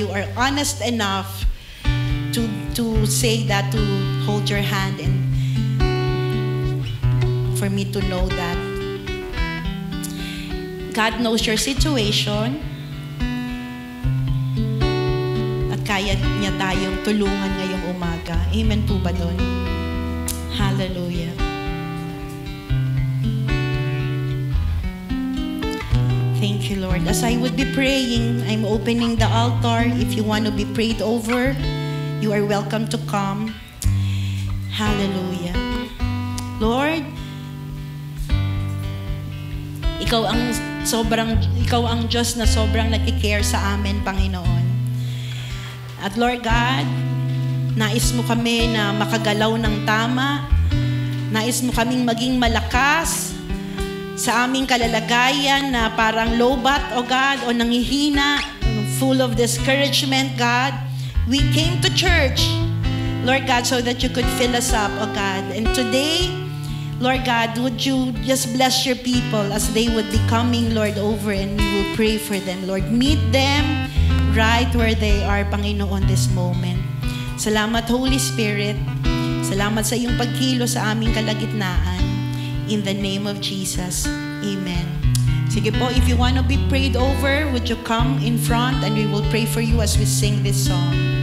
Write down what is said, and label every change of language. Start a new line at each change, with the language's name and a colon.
English: You are honest enough to say that, to hold your hand and for me to know that God knows your situation
Filipino: at kaya niya tayong tulungan ngayong umaga. Amen po ba doon?
English: Hallelujah. Thank you, Lord. As I would be praying, I'm opening the altar. If you want to be prayed over, you are welcome to come. Hallelujah.
Filipino: Lord, Ikaw ang Diyos na sobrang nagki-care sa amin, Panginoon. At Lord God, nais mo kami na makagalaw ng tama. Nais mo kaming maging malakas sa aming kalalagayan na parang lobat, O God, o nangihina,
English: full of discouragement, God. We came to church, Lord God, so that you could fill us up, O God. And today, Lord God, would you just bless your people as they would be coming, Lord, over, and we will pray for them. Lord, meet them right where they are, Panginoon, this moment.
Filipino: Salamat, Holy Spirit. Salamat sa iyong pagkilo sa aming kalagitnaan.
English: In the name of Jesus, amen.
Filipino: Sige po,
English: if you want to be prayed over, would you come in front and we will pray for you as we sing this song.